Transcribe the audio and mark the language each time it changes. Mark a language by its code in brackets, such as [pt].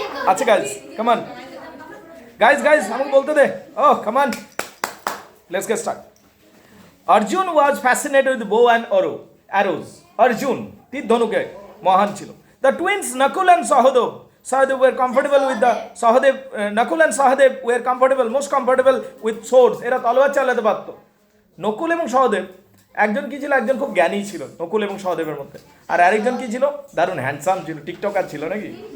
[bn] আচ্ছা guys [en] come on, [bn] guys আমাকে বলতে দে। [en] Oh come on, let's get start. Arjun was fascinated with bow and arrows. [bn] অর্জুন তীর ধনুকে মহান ছিল। [en] The twins Nakul and Sahadev were comfortable with the Nakul and Sahadev were most comfortable with swords. [bn] এরা তলোয়ার চালাতে পারতো। নকুল এবং সহদেব একজন কি ছিল? একজন খুব জ্ঞানী ছিল নকুল এবং সহদেবের মধ্যে, আর আরেকজন কি ছিল? দারুণ হ্যান্ডসাম ছিল, টিকটকার ছিল নাকি?